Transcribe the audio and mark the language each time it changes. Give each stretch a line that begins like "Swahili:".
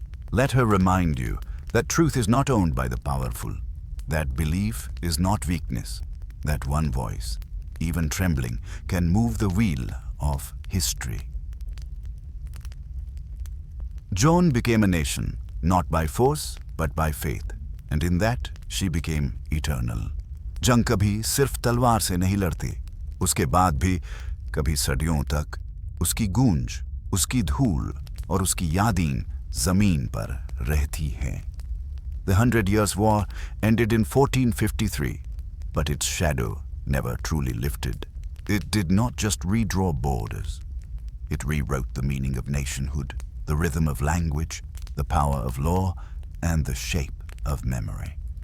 English: Let her remind you that truth is not owned by the powerful, that belief is not weakness, that one voice, even trembling, can move the wheel of history. Joan became a nation, not by force, but by faith, and in that she became eternal.
Hindi: जंग कभी सिर्फ तलवार से नहीं लड़ती, उसके बाद भी कभी सदियों तक उसकी गूंज, उसकी धूल और उसकी यादें जमीन पर रहती हैं.
English: The 100 Years' War ended in 1453, but its shadow never truly lifted. It did not just redraw borders. It rewrote the meaning of nationhood, the rhythm of language, the power of law, and the shape of memory.